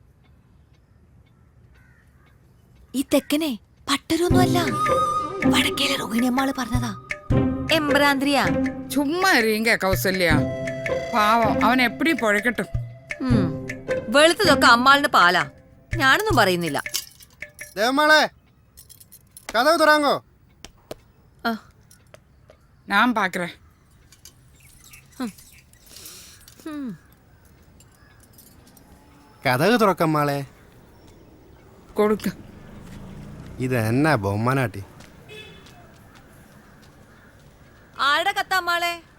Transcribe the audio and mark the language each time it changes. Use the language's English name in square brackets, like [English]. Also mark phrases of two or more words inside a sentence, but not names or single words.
[Malayalam] ഈ തെക്കനെ പട്ടരൊന്നുമല്ല, വടക്കേലെ രോഹിണിയമ്മാള് പറഞ്ഞതാ. എംബ്രാന്തിരിയാ. ചുമ്മാ എറിയുക കൗസല്യ, പാവം അവൻ [Tamil] எப்படி பொழைக்கட்டும். [Malayalam] വെളുത്തതൊക്കെ അമ്മാളിന് പാലാ, ഞാനൊന്നും പറയുന്നില്ല. ദേവമാളെ, [Tamil] கதவு துறாங்கோ. நான் பார்க்குறேன். [Malayalam] കഥക് തുറക്കമ്മാളെ. കൊടുക്ക. ഇത് എന്നാ ബൊമ്മനാട്ടി? ആരുടെ കത്താമ്മാളെ?